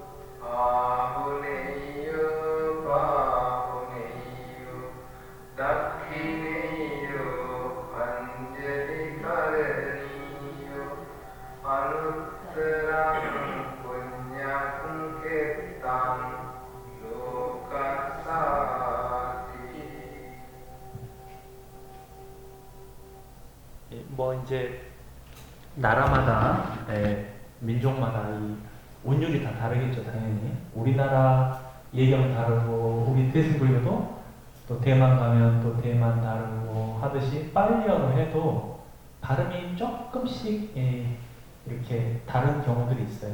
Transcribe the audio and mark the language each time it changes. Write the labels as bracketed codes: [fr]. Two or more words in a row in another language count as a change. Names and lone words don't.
[pi] ආහුනේයෝ පාහුනේයෝ දක්ඛිනේයෝ අංජලි කරණීයෝ අනුත්තරං පුඤ්ඤං කෙත්තං ලෝකස්සාති. [ko] 뭐 이제 나라마다 민족마다 이 운율이 다 다르겠죠, 당연히. 우리나라 예경 다르고 우리 대승불교도 또 대만 가면 또 대만 다르고 하듯이 빨리어로 해도 발음이 조금씩 이렇게 다른 경우들이 있어요.